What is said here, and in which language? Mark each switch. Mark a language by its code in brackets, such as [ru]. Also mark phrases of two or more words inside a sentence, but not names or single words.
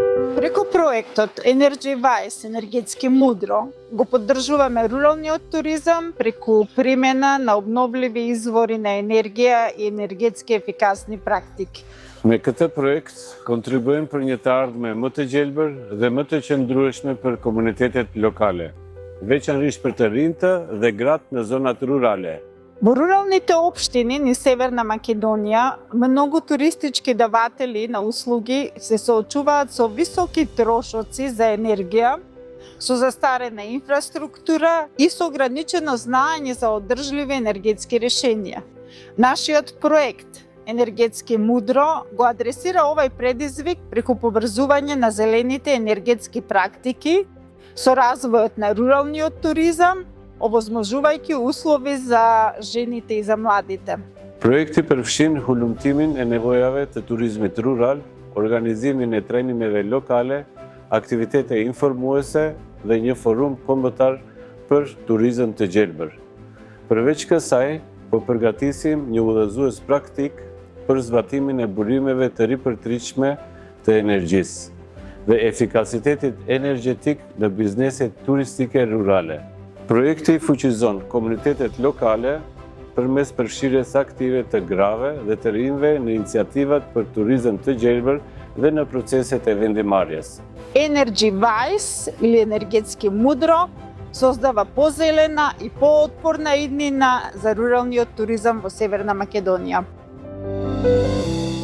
[mk] Преку проектот Energy Wise енергетски мудро го поддржуваме руралниот туризам преку примена на обновливи извори на енергија и енергетски ефикасни практики. [sq] Me këtë projekt kontribuojmë për një të ardhme më të gjelbër dhe më të qëndrueshme për komunitetet lokale, veçanërisht për të rinjtë dhe gratë në zonat rurale. [mk] Во руралните општини низ Северна Македонија, многу туристички даватели на услуги се соочуваат со високи трошоци за енергија, со застарена инфраструктура и со ограничено знаење за одржливи енергетски решенија. Нашиот проект Енергетски мудро го адресира овај предизвик преку поврзување на зелените енергетски практики со развојот на руралниот туризам, овозможувајќи услови за жените и за младите. [sq] Projekti përfshin hulumtimin e nevojave të turizmit rural, organizimin e trajnimeve lokale, aktivitete informuese dhe një forum kombëtar për turizëm të gjelbër. Përveç kësaj, po përgatisim një udhëzues praktik për zbatimin e burimeve të ripërtritshme të energjisë dhe efikasitetit energjetik në bizneset turistike rurale. Projekti fuqizon komunitetet lokale përmes përfshirjes aktive të grave dhe të rinjve në iniciativat për turizëm të gjelbër dhe në proceset e vendimarrjes. [mk] Energy Wise или енергетски мудро создава позелена и поотпорна иднина за руралниот туризам во Северна Македонија.